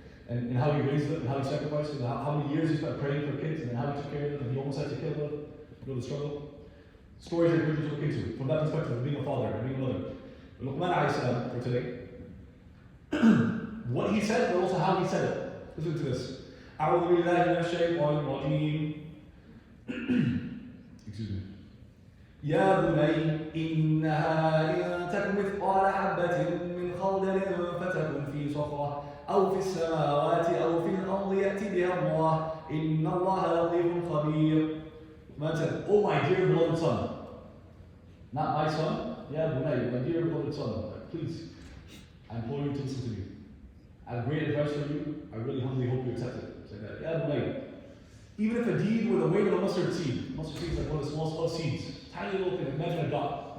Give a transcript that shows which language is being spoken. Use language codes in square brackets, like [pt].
[en] And how he raised them, and how he sacrificed them, how many years he spent praying for kids, and how he took care of them, and he almost had to kill them. You know the struggle. Stories that encourage you to look into, from that perspective of being a father and being a mother. Luqman for today. What he said, but also how he said it. Listen to this. [ar] أعوذ بالله من الشيطان الرجيم. [en] Excuse me. [ar] يا بني إنها إن تك مثقال حبة من خردل فتكن في صخرة أو في السماوات أو في الأرض يأتي بها الله إن الله لطيف خبير. [en] Man said, "Oh my dear beloved son, not my son, yeah, Bunay, my dear beloved son, please, I implore you to listen to me. I have great advice for you. I really humbly hope you accept it." It's like that. Yeah, Bunay. Even if a deed were the weight of a mustard seed is like one of the small seeds, tiny little thing. Imagine a dot.